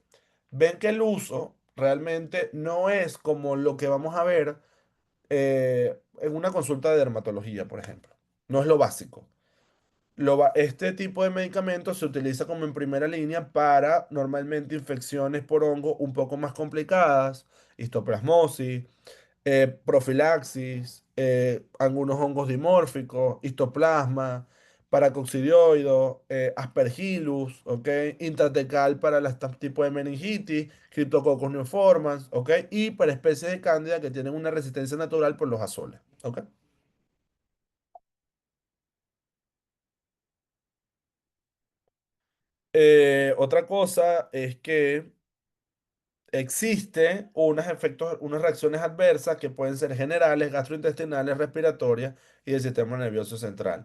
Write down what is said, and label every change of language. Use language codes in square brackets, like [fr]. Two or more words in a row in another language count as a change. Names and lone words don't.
[es] Entonces, ven que el uso realmente no es como lo que vamos a ver en una consulta de dermatología, por ejemplo. No es lo básico. Este tipo de medicamento se utiliza como en primera línea para normalmente infecciones por hongo un poco más complicadas, histoplasmosis, profilaxis, algunos hongos dimórficos, histoplasma, paracoccidioides, aspergillus, ¿ok? Intratecal para este tipo de meningitis, Cryptococcus neoformans, ¿ok? Y para especies de cándida que tienen una resistencia natural por los azoles, ¿ok? Otra cosa es que existe unas reacciones adversas que pueden ser generales, gastrointestinales, respiratorias y del sistema nervioso central.